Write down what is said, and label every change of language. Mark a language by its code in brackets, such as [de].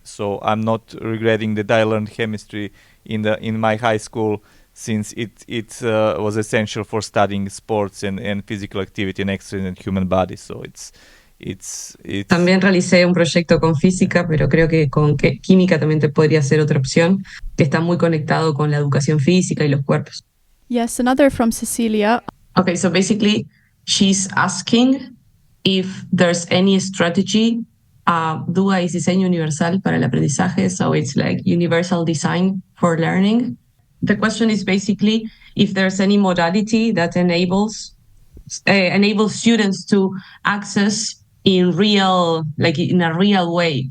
[en] So I'm not regretting that I learned chemistry in my high school, since it was essential for studying sports and physical activity and exercise in the human body. So it's [es] También realicé un proyecto con física, pero creo que con química también podría ser otra opción, que está muy conectado con la educación física y los cuerpos. [en] Yes, another from Cecilia. Okay, so basically she's asking if there's any strategy. [es] DUA es diseño universal para el aprendizaje, [en] so it's like universal design for learning. The question is basically if there's any modality that enables students to access in a real way.